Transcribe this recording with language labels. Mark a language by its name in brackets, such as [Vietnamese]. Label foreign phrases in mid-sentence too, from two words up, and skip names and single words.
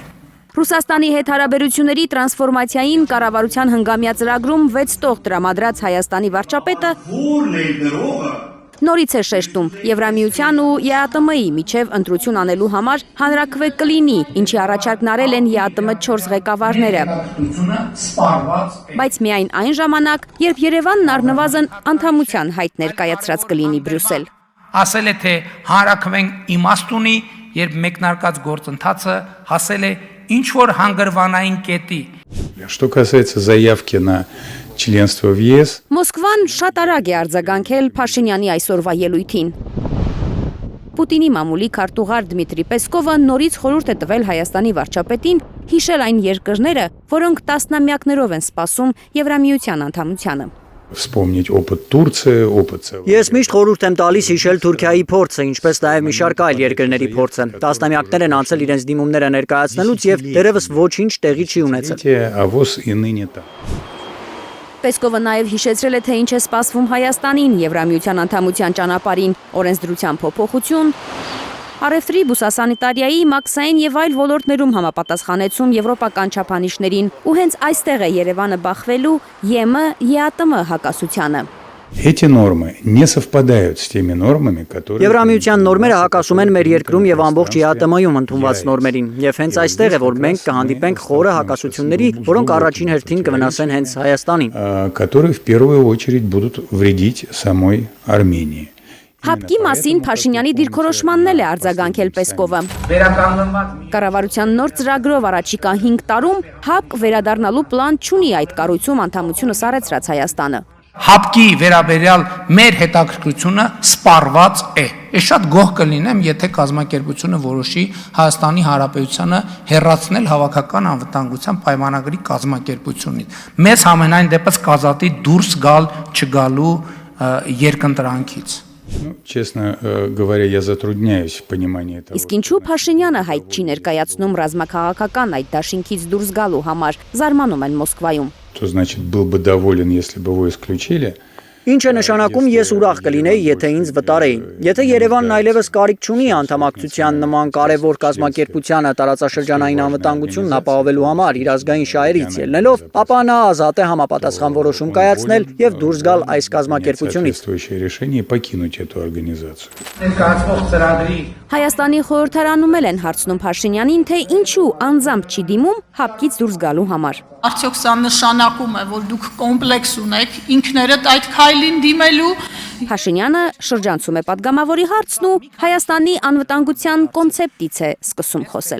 [Armenian] Ռուսաստանի հետ հարաբերությունների տրանսֆորմացիային կառավարության հնգամյա ծրագրում 6 տող տրամադրած Հայաստանի վարչապետը նորից է շեշտում Եվրամիության ու ԵԱՏՄ-ի միջև ընտրություն անելու համար հանրաքվե կլինի, ինչի առաջարկն արել են ԵԱՏՄ 4 ղեկավարները։ Բայց միայն այն ժամանակ, երբ Երևանն առնվազն անդամության հայտ ներկայացրած կլինի Բրյուսել։ Ասել է, թե հանրաքվեն իմաստ ունի, երբ մեկնարկած գործընթացը հասել է ինչ-որ հանգրվանային կետի։ [Russian] Что касается заявки на членство в ЕС, [Armenian] Մոսկվան շատ արագ է արձագանքել Փաշինյանի այսօրվա ելույթին։ Պուտինի մամուլի քարտուղար Դմիտրի Պեսկովը նորից խորհուրդ է տվել Հայաստանի վարչապետին հիշել այն երկրները, որոնք տասնամյակներով են սպասում Եվրամիության անդամությանը։ [Russian] Вспомнить опыт Турции, опыт целого. [Armenian] Ես միշտ խորհուրդ եմ տալիս հիշել Թուրքիայի փորձը, ինչպես նաև մի շարք այլ երկրների փորձը։ Տասնամյակներ են անցել իրենց դիմումները ներկայացնելուց եւ դերևս ոչինչ տեղի չի ունեցել։ [Russian] А ВОЗ и ныне там. [Armenian] Պեսկովը նաև հիշեցրել է, թե ինչ է սպասվում Հայաստանին Եվրամիության անդամության ճանապարհին, օրենսդրության փոփոխություն, առևտրի, բուսասանիտարիայի, մաքսային եւ այլ ոլորտներում համապատասխանեցում եվրոպական չափանիշներին, ու հենց այստեղ է Երևանը բախվելու ԵՄ-ԵԱՏՄ հակասությանը։ [Russian] Эти нормы не совпадают с теми нормами, которые... [Armenian] Եվրամիության նորմերը հակասում են մեր երկրում եւ ամբողջ ԵԱՏՄ-ում ընդունված նորմերին, եւ հենց այստեղ է, որ մենք կհանդիպենք խորը հակասությունների, որոնք առաջին հերթին կվնասեն հենց Հայաստանին, [Russian] которые в первую очередь будут вредить самой Армении. [Armenian] Հապկի մասին Փաշինյանի դիրքորոշմանն էլ է արձագանքել Պեսկովը։ Կառավարության նոր ծրագրով առաջիկա 5 տարում հապկ վերադառնալու պլան չունի այդ կառույցում անդամությունը սառեցրած Հայաստանը։ Հապկի վերաբերյալ մեր հետաքրքրությունը սպառված է։ Ես շատ գոհ կլինեմ, եթե կազմակերպությունը որոշի Հայաստանի Հանրապետությանը հեռացնել հավաքական անվտանգության պայմանագրի կազմակերպությունից։ Մեզ համենայն դեպս կազատի դուրս գալ չգալու երկընտրանքից։ [Russian] Честно говоря, я затрудняюсь в понимании этого. [Armenian] Իսկ ինչու Փաշինյանը հայտ չի ներկայացնում ռազմաքաղաքական այդ դաշինքից դուրս գալու համար, զարմանում են Մոսկվայում։ [Russian] Что значит, был бы доволен, если бы его исключили? [Armenian] Ինչ է նշանակում ես ուրախ կլինեի, եթե ինձ վտարեին։ Եթե Երևանն այլևս կարիք չունի անդամակցության նման կարևոր կազմակերպությանը տարածաշրջանային անվտանգությունն ապահովելու համար իր ազգային շահերից ելնելով, ապա նա ազատ է համապատասխան որոշում կայացնել եւ դուրս գալ այս կազմակերպությունից։ [Russian] Соответствующее решение покинуть эту организацию. [Armenian] Ներկայացվող ծրագրի Հայաստանի խորհրդարանում էլ են հարցնում Փաշինյանին, թե ինչու անձամբ չի դիմում հապկից դուրս գալու համար։ Արդյոք սա նշանակում է, որ դուք կոմպլեքս ունեք ինքներդ այդ քայլին դիմելու։ Փաշինյանը շրջանցում է падգամավորի հարցն ու Հայաստանի անվտանգության կոնցեպտից է սկսում խոսել։